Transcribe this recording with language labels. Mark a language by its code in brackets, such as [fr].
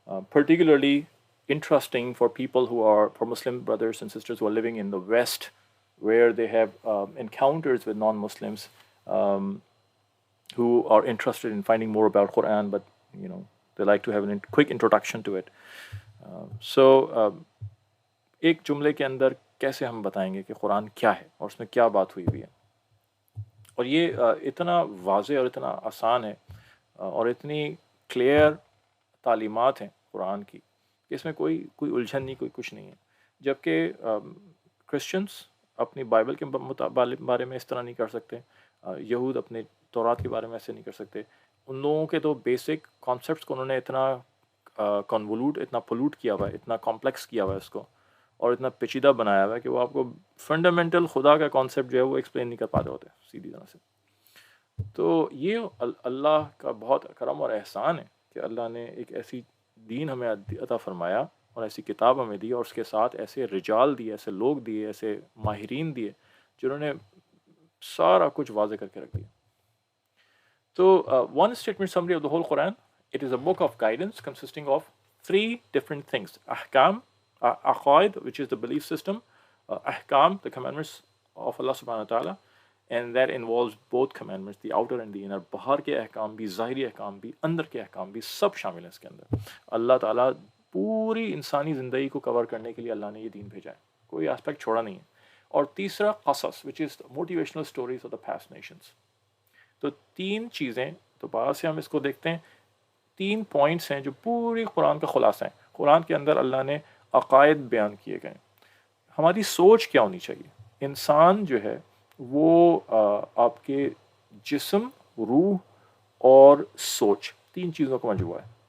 [en] Particularly interesting for people for Muslim brothers and sisters who are living in the West, where they have encounters with non-Muslims who are interested in finding more about Quran, but they like to have a quick introduction to it. [ur] So ایک جملے کے اندر کیسے ہم بتائیں گے کہ قرآن کیا ہے اور اس میں کیا بات ہوئی ہے، اور یہ اتنا واضح اور اتنا آسان ہے اور اتنی کلیئر تعلیمات ہیں قرآن کی کہ اس میں کوئی الجھن نہیں، کوئی کچھ نہیں ہے. جبکہ کرسچنس اپنی بائبل کے بارے میں اس طرح نہیں کر سکتے، یہود اپنے تورات کے بارے میں ایسے نہیں کر سکتے. ان لوگوں کے تو بیسک کانسیپٹس کو انہوں نے اتنا کنولوٹ، اتنا پولوٹ کیا ہوا ہے، اتنا کمپلیکس کیا ہوا ہے اس کو، اور اتنا پیچیدہ بنایا ہوا ہے کہ وہ آپ کو فنڈامنٹل خدا کا کانسیپٹ جو ہے وہ ایکسپلین نہیں کر پاتے ہوتے سیدھی طرح سے. تو یہ اللہ کا بہت کرم اور احسان ہے کہ اللہ نے ایک ایسی دین ہمیں عطا فرمایا اور ایسی کتاب ہمیں دی، اور اس کے ساتھ ایسے رجال دیے، ایسے لوگ دیے، ایسے ماہرین دیے جنہوں نے سارا کچھ واضح کر کے رکھ دیا. [en] So, one statement summary of the whole Quran: it is a book of guidance consisting of three different things: ahkam, aqaid, which is the belief system; ahkam, the commandments of Allah subhanahu wa ta'ala, and that involves both commandments, the outer and the inner. [ur] باہر کے احکام بھی، ظاہری احکام بھی، اندر کے احکام بھی، سب شامل ہیں اس کے اندر. اللہ تعالیٰ پوری انسانی زندگی کو کور کرنے کے لیے اللہ نے یہ دین بھیجا ہے، کوئی اسپیکٹ چھوڑا نہیں ہے. اور تیسرا قصص، [en] which is motivational stories of the past nations. [ur] تو تین چیزیں، تو باہر سے ہم اس کو دیکھتے ہیں، تین پوائنٹس ہیں جو پوری قرآن کا خلاصہ ہیں. قرآن کے اندر اللہ نے عقائد بیان کیے گئے. ہماری سوچ کیا ہونی چاہیے؟ انسان جو ہے وہ آپ کے جسم، روح اور سوچ، تین چیزوں کا مجموعہ ہے.